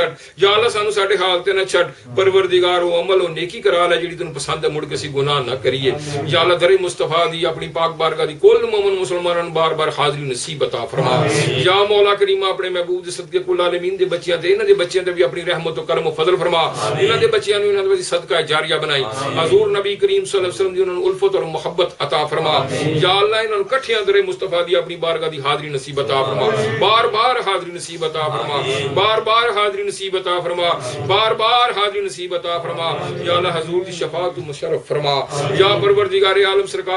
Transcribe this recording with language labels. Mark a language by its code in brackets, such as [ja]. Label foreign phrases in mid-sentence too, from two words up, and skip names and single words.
[pa] چھڈ یا اللہ سانوں ساڈے حال تے نہ چھڈ پروردگار او عمل او نیکی کرا لے جہڑی تینوں پسند ہے مڑ کے اسیں گناہ نہ کریئے یا اللہ درِ مصطفیٰ دی اپنی پاک بارگاہ دی کل مومن مسلماناں نوں بار بار حاضری نصیب عطا فرما یا مولا کریما اپنے محبوب دے صدقے کل عالمین دے بچیاں تے انہاں دے بچیاں تے بھی اپنی رحمت اور کرم اور فضل فرما انہاں دے بچیاں نوں انہاں دے صدقہ جاریہ بنائی حضور نبی کریم [ar] صلى الله عليه وسلم [pa] دی انہاں نوں الفت اور محبت عطا فرما یا اللہ انہاں نوں اکٹھیاں درِ مصطفیٰ دی اپنی بارگاہ دی حاضری نصیب عطا فرما بار بار حاضری نصیب عطا فرما بار بار حاضری نصیب عطا فرما بار بار حاضری نصیب عطا فرما یا اللہ حضور دی شفاعت مشرف فرما یا پروردگار عالم سرکار